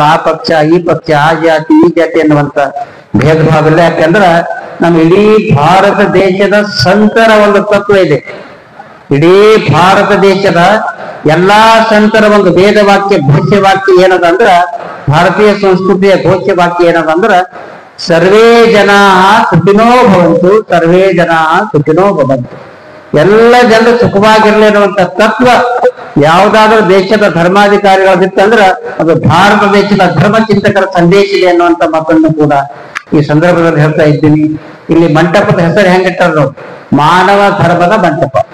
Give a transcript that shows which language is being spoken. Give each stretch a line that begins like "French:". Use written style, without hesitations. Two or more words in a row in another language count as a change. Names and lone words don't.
Kannada: ಆ ಪಕ್ಷ, ಈ ಪಕ್ಷ, ಆ ಜಾತಿ, ಈ ಜಾತಿ ಎನ್ನುವಂತ ಭೇದ ಭಾವ ಇಲ್ಲ. ಯಾಕಂದ್ರ ನಮ್ಮ ಇಡೀ ಭಾರತ ದೇಶದ ಸಂತರ ಒಂದು ತತ್ವ ಇದೆ. ಇಡೀ ಭಾರತ ದೇಶದ ಎಲ್ಲಾ ಸಂತರ ಒಂದು ವೇದ ವಾಕ್ಯ, ಘೋಷ್ಯ ವಾಕ್ಯ ಏನದ ಅಂದ್ರ, ಭಾರತೀಯ ಸಂಸ್ಕೃತಿಯ ಘೋಷ್ಯ ವಾಕ್ಯ ಏನದ ಅಂದ್ರ
Sanskrit: ಸರ್ವೇ ಜನಾ ಸುಖಿನೋ ಭವಂತು, ಸರ್ವೇ ಜನಾ ಸುಖಿನೋ ಭವಂತು.
Kannada: ಎಲ್ಲ ಜನರು ಸುಖವಾಗಿರ್ಲಿ ಅನ್ನುವಂತ ತತ್ವ ಯಾವುದಾದ್ರೂ ದೇಶದ ಧರ್ಮಾಧಿಕಾರಿಗಳಿತ್ತಂದ್ರ ಅದು ಭಾರತ ದೇಶದ ಧರ್ಮ ಚಿಂತಕರ ಸಂದೇಶ ಇದೆ ಅನ್ನುವಂತ ಮಾತನ್ನು ಕೂಡ ಈ ಸಂದರ್ಭದಲ್ಲಿ ಹೇಳ್ತಾ ಇದ್ದೀನಿ. ಇಲ್ಲಿ ಮಂಟಪದ ಹೆಸರು ಹೆಂಗಿಟ್ಟಾರ, ಮಾನವ ಧರ್ಮದ ಮಂಟಪ.